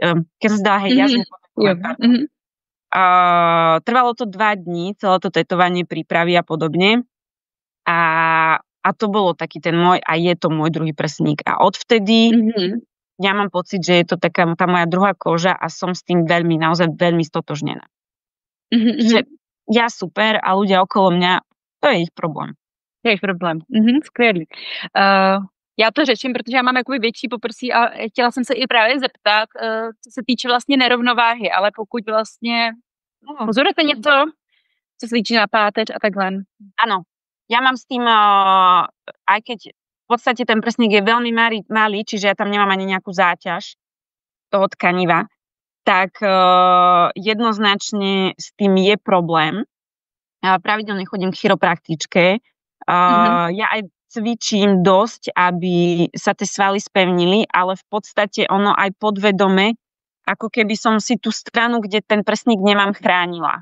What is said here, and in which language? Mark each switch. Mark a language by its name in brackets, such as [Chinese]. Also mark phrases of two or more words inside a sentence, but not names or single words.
[Slovak] Keď som si dala jazvu potetovať. Trvalo to 2 dní, celé to tetovanie, prípravy a podobne. A to bolo taký ten môj, a je to môj druhý prsník. A odvtedy ja mám pocit, že je to taká tá moja druhá koža a som s tým naozaj veľmi stotožnená. Že ja super a ľudia okolo mňa, to je ich problém. [Czech] Jejich problém. Skvělý. Já to řeším, protože já mám jakoby větší poprsí a chtěla jsem se i právě zeptat, co se týče vlastně nerovnováhy, ale pokud vlastně pozorujete něco, co se týče na páteř a takhle. [Slovak] Áno, ja mám s tým, aj keď v podstate ten prsník je veľmi malý, čiže ja tam nemám ani nejakú záťaž toho tkaniva, tak jednoznačne s tým je problém. Pravidelne chodím k chiropraktičke. Ja aj cvičím dosť, aby sa tie svaly spevnili, ale v podstate ono aj podvedome, ako keby som si tú stranu, kde ten prsník nemám, chránila.